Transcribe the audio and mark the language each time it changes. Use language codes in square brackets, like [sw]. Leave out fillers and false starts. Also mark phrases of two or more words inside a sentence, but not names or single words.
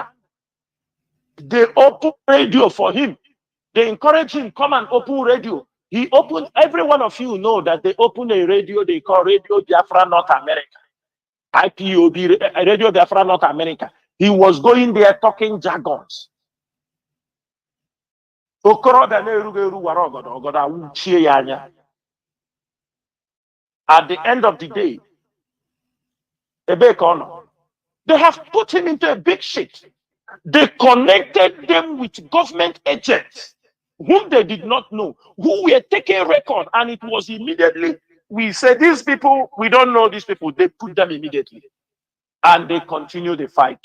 [en] They open radio for him. They encourage him, come and open radio. He opened, every one of you know that they open a radio they call Radio Biafra North America. IPOB, Radio Biafra North America. He was going there talking jargons. [ig] okorobịa na-erughị eru wara ọgọdọ ọgọdọ awụchie ya anya. [en] At the end of the day, [ig] ebe ka ọ nọ. [en] They have put him into a big shit. They connected them with government agents whom they did not know, who were taking record, and it was immediately, we said, these people, we don't know these people. They put them immediately. And they continue the fight.